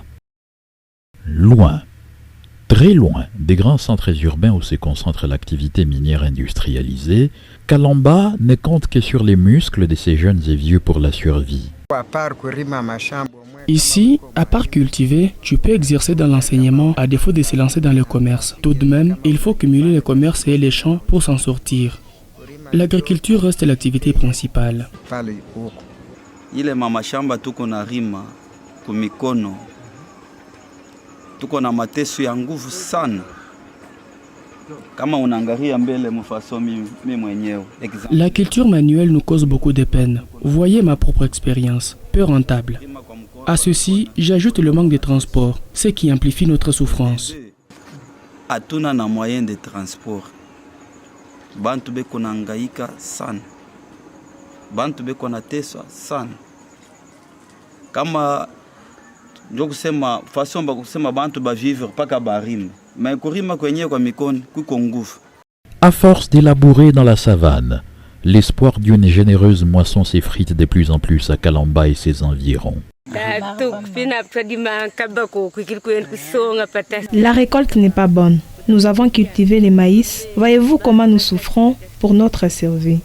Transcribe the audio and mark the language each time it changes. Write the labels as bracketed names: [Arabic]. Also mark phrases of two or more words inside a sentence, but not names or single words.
[French] Loin, très loin des grands centres urbains où se concentre l'activité minière industrialisée, Kalamba ne compte que sur les muscles de ses jeunes et vieux pour la survie. Ici, à part cultiver, tu peux exercer dans l'enseignement à défaut de se lancer dans le commerce. Tout de même, il faut cumuler le commerce et les champs pour s'en sortir. L'agriculture reste l'activité principale. [Swahili] Ile mamashamba tuko na rima kumikono, tuko na mateso ya nguvu sana. Kama unaangalia mbele mfaso mimi mwenyewe. [French] La culture manuelle nous cause beaucoup de peine. Voyez ma propre expérience, peu rentable. À ceci, j'ajoute le manque de transport, ce qui amplifie notre souffrance. [Swahili] Hatuna na [French] moyen de transport. [Swahili] Bantu beko nahangaika sana. Bantu beko nateswa sana. Kama ndio kusema façon ba kusema bantu ba vivre paka barima. Mais kurima kwenyewe kwa mikono kuko nguvu. [French] À force d'élaborer dans la savane, l'espoir d'une généreuse moisson s'effrite de plus en plus à Kalamba et ses environs. La récolte n'est pas bonne. Nous avons cultivé les maïs. Voyez-vous comment nous souffrons pour notre survie.